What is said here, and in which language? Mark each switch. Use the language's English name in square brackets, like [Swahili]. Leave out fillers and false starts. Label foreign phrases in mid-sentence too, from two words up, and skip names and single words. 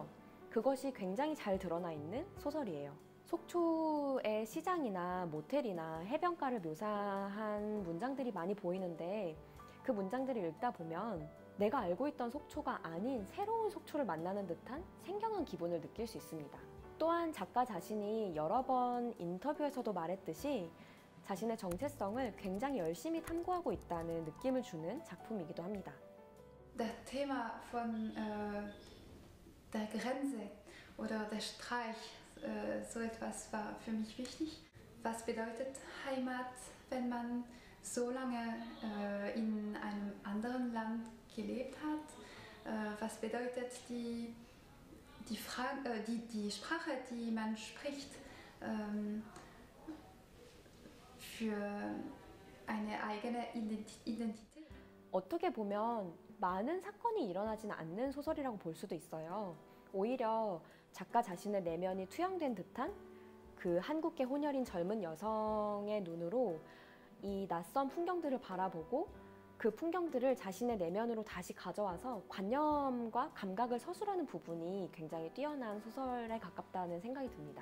[Korean] 그것이 굉장히 잘 드러나 있는 소설이에요. 속초의 시장이나 모텔이나 해변가를 묘사한 문장들이 많이 보이는데 그 문장들을 읽다 보면 내가 알고 있던 속초가 아닌 새로운 속초를 만나는 듯한 생경한 기분을 느낄 수 있습니다. 또한 작가 자신이 여러 번 인터뷰에서도 말했듯이 자신의 정체성을 굉장히 열심히 탐구하고 있다는 느낌을 주는 작품이기도 합니다. [German] Das Thema von der Grenze oder der Streich, so etwas war für mich wichtig. Was bedeutet Heimat, wenn man so lange in einem anderen Land gelebt hat? Was bedeutet die Sprache, die man spricht, für eine eigene Identität? [Korean] 어떻게 보면 많은 사건이 일어나지는 않는 소설이라고 볼 수도 있어요. 오히려 작가 자신의 내면이 투영된 듯한 그 한국계 혼혈인 젊은 여성의 눈으로 이 낯선 풍경들을 바라보고 그 풍경들을 자신의 내면으로 다시 가져와서 관념과 감각을 서술하는 부분이 굉장히 뛰어난 소설에 가깝다는 생각이 듭니다.